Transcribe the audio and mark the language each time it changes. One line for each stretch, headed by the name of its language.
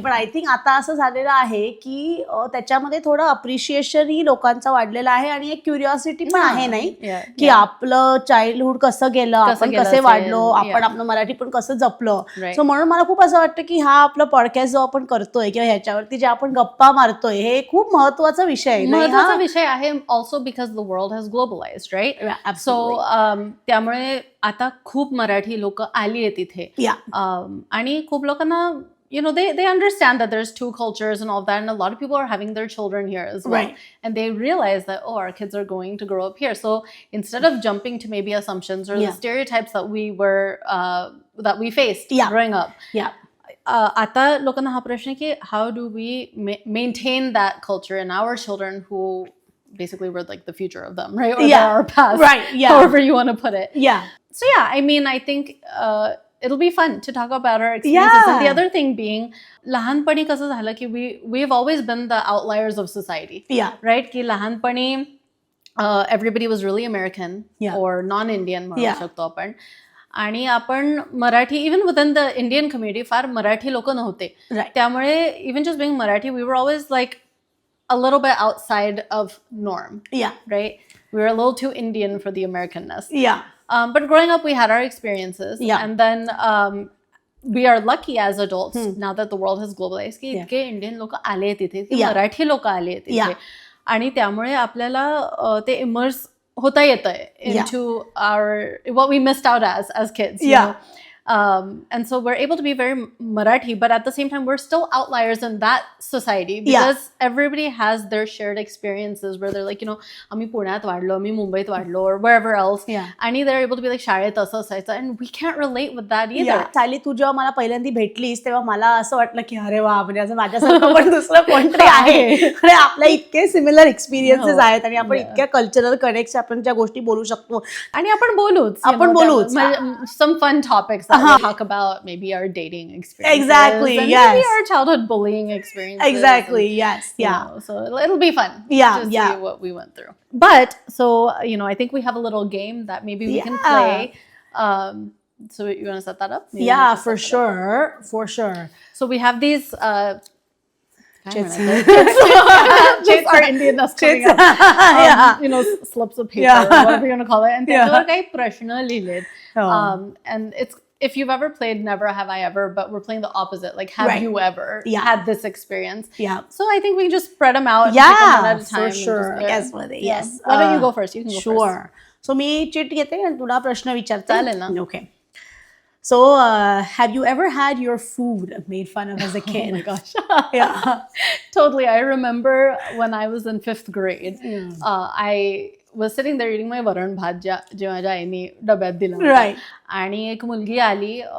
Marathi: पण
English: I think
Marathi: आता असं झालेलं आहे की त्याच्यामध्ये थोडं अप्रिशिएशन ही लोकांचं वाढलेलं आहे आणि एक क्युरिओसिटी पण आहे नाही की आपलं चाइल्डहुड कसं गेलं, आपण कसे वाढलो, आपण आपलं मराठी पण कसं जपलं. सो म्हणून मला खूप असं वाटतं की हा आपला पॉडकास्ट जो आपण करतोय किंवा ह्याच्यावरती जे आपण गप्पा मारतोय हे खूप महत्वाचा विषय आहे. महत्वाचा विषय आहे
English: Also because the world has globalized, right?
Marathi: So त्यामुळे आता खूप मराठी लोक आली आहेत इथे आणि खूप लोकांना
English: you know, they understand that there's two cultures and all that, and a lot of people are having their children here as well. Right. And they realize that, oh, our kids are going to grow up here. So instead of jumping to maybe assumptions or the stereotypes that that we faced growing up.
Marathi: आता लोकांना हा प्रश्न आहे की
English: how do we maintain that culture in our children who basically we're like the future of them, right? Or they're our past, right? However you want to put it. So I mean, I think it'll be fun to talk about our experiences. And the other thing being,
Marathi: लहानपणी कसं झालं की
English: we've always been the outliers of society, right?
Marathi: की लहानपणी
English: everybody was really American or non-Indian
Marathi: म्हणू शकतो आपण. आणि आपण Marathi
English: even within the Indian community
Marathi: फार मराठी लोक नव्हते. त्यामुळे
English: Even just being Marathi we were always like a little bit outside of norm. Right? We were a little too Indian for the Americanness. But growing up, we had our experiences. And then we are lucky as adults, now that the world has globalized,
Marathi: की इतके Indian लोक आले तिथे,
English: मराठी लोक आले तिथे.
Marathi: आणि त्यामुळे आपल्याला ते इमर्स होता येतंय
English: into what we missed out as kids. You know? And so we're able to be very Marathi, but at the same time, we're still outliers in that society because everybody has their shared experiences where they're like, you know,
Marathi: आम्ही पुण्यात वाढलो, आम्ही मुंबईत वाढलो,
English: or wherever else. आणि they're able to be like,
Marathi: शाळेत असं असायचं,
English: and we can't relate with that either.
Marathi: Sayali, तू जेव्हा मला पहिल्यांदा भेटलीस तेव्हा मला असं वाटलं की अरे वा, म्हणजे असं माझ्यासारखं पण दुसरं कोणतरी आहे आणि आपल्या इतके सिमिलर एक्सपिरियन्सेस आहेत आणि आपण इतक्या कल्चरल कनेक्ट आपण ज्या गोष्टी बोलू शकतो आणि आपण बोलूच
English: some fun topics that we talk about, maybe our dating experiences. Exactly, and yes. Maybe our childhood bullying experiences. Exactly, and, yes, yeah. You know, so it'll be fun to see what we went through. But, so, you know, I think we have a little game that maybe we can play. So you want to set that up? Maybe for sure. So we have these... Chits are Indian coming up. You know, slips of paper, whatever you want to call it. And
Marathi: त्याच्यावर काही प्रश्न लिहिलेत.
English: And it's, if you've ever played Never Have I Ever, but we're playing the opposite, like have you ever had this experience? So I think we can just spread them out and pick them one at a time. For sure. Yes. Why don't you go first? You can go first. Sure.
Marathi: So मी chit घेते आणि तुला प्रश्न विचारते. चालेल ना.
English: Okay. So, have you ever had your food made fun of as a kid? Oh my gosh. Totally. I remember when I was in 5th grade, I was sitting there eating my varan bhat
Marathi: जे माझ्या आईने डब्यात दिला होता. आणि एक मुलगी आली.